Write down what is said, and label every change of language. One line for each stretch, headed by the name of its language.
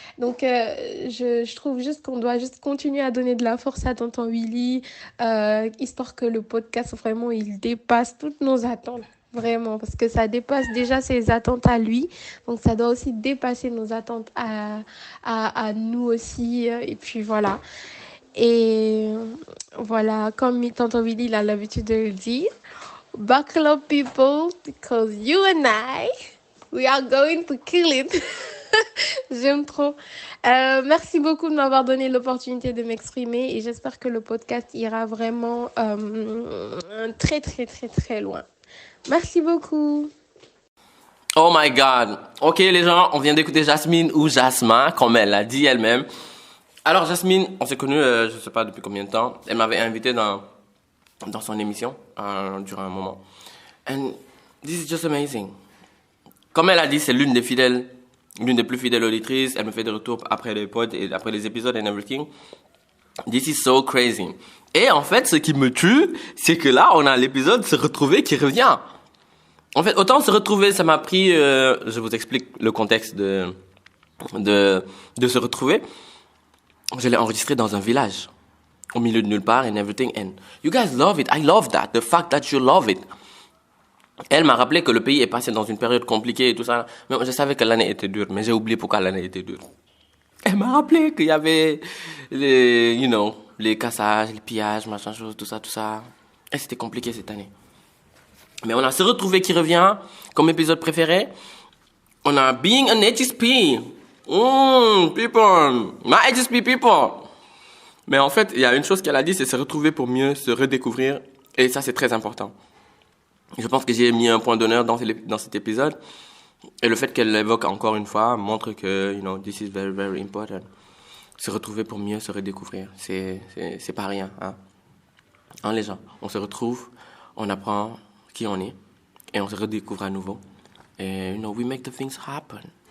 French: Donc, je trouve juste qu'on doit juste continuer à donner de la force à tonton Willy, histoire que le podcast, vraiment, il dépasse toutes nos attentes. Vraiment, parce que ça dépasse déjà ses attentes à lui. Donc, ça doit aussi dépasser nos attentes à nous aussi. Et puis, voilà. Et voilà, comme tonton Willy, il a l'habitude de le dire.
English: Buckle up, people, because you and I, we are going to kill it.
French: J'aime trop. Merci beaucoup de m'avoir donné l'opportunité de m'exprimer et j'espère que le podcast ira vraiment très, très, très, très loin. Merci beaucoup.
English: Oh my God.
French: Ok, les gens, on vient d'écouter Jasmine ou Jasmin, comme elle l'a dit elle-même. Alors, Jasmine, on s'est connus, je sais pas depuis combien de temps. Elle m'avait invité dans son émission durant un moment.
English: And this is just amazing.
French: Comme elle a dit, c'est l'une des plus fidèles auditrices. Elle me fait des retours après les pods et après les épisodes and everything. This is so crazy. Et en fait, ce qui me tue, c'est que là, on a l'épisode Se retrouver qui revient. En fait, autant Se retrouver, ça m'a pris... je vous explique le contexte de Se retrouver. Je l'ai enregistré dans un village, au milieu de nulle part and everything.
English: And you guys love it. I love that. The fact that you love it.
French: Elle m'a rappelé que le pays est passé dans une période compliquée et tout ça. Mais je savais que l'année était dure, mais j'ai oublié pourquoi l'année était dure. Elle m'a rappelé qu'il y avait les cassages, les pillages, machin chose, tout ça. Et c'était compliqué cette année. Mais on a Se retrouver qui revient comme épisode préféré. On a Being an HSP. People. My HSP people. Mais en fait, il y a une chose qu'elle a dit, c'est se retrouver pour mieux se redécouvrir. Et ça, c'est très important. Je pense que j'ai mis un point d'honneur dans cet épisode. Et le fait qu'elle l'évoque encore une fois montre que, this is very, very important. Se retrouver pour mieux se redécouvrir. C'est pas rien, hein. Les gens. On se retrouve, on apprend qui on est, et on se redécouvre à nouveau.
English: Et, we make the things happen.